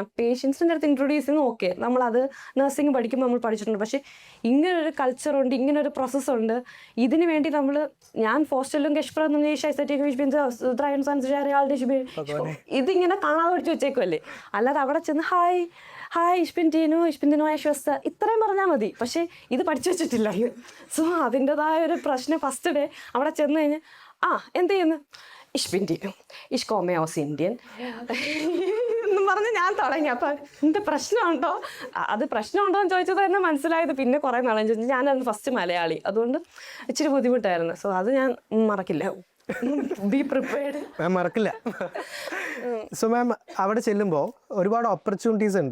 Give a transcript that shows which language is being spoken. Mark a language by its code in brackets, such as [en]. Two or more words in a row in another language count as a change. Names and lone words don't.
[ml] പേഷ്യൻസിൻ്റെ അടുത്ത് ഇൻട്രൊഡ്യൂസ് ചെയ്യുന്നത് ഓക്കെ, നമ്മളത് നഴ്സിംഗ് പഠിക്കുമ്പോൾ നമ്മൾ പഠിച്ചിട്ടുണ്ട്. പക്ഷേ ഇങ്ങനൊരു കൾച്ചറുണ്ട്, ഇങ്ങനൊരു പ്രോസസ്സുണ്ട്. ഇതിന് വേണ്ടി ഞാൻ ഹോസ്റ്റലിലും ഇതിങ്ങനെ കാണാതെ പഠിച്ചു വെച്ചേക്കുമല്ലേ. അല്ലാതെ അവിടെ ചെന്ന് ഹായ് [de] ich bin Dino, ich bin die neue Schwester [ml] ഇത്രയും പറഞ്ഞാൽ മതി. പക്ഷേ ഇത് പഠിച്ചു വെച്ചിട്ടില്ല. സോ അതിൻ്റെതായ ഒരു പ്രശ്നം [en] first day [ml] അവിടെ ചെന്ന് കഴിഞ്ഞ് എന്ത് ചെയ്യുന്നു, [de] ich bin Dino, ich komme aus Indien [ml] എന്നും പറഞ്ഞ് ഞാൻ തുടങ്ങി. അപ്പം എന്ത് പ്രശ്നമുണ്ടോ, അത് പ്രശ്നമുണ്ടോ എന്ന് ചോദിച്ചത് തന്നെ മനസ്സിലായത് പിന്നെ കുറേ നാളെ ചോദിച്ചു. ഞാനായിരുന്നു ഫസ്റ്റ് മലയാളി, അതുകൊണ്ട് ഇച്ചിരി ബുദ്ധിമുട്ടായിരുന്നു. സോ അത് ഞാൻ മറക്കില്ല. [en] be prepared. [ml] മാം മറക്കില്ല. സോ മാം അവിടെ ചെല്ലുമ്പോൾ ഒരുപാട് ഓപ്പർച്യൂണിറ്റീസ് ഉണ്ട്.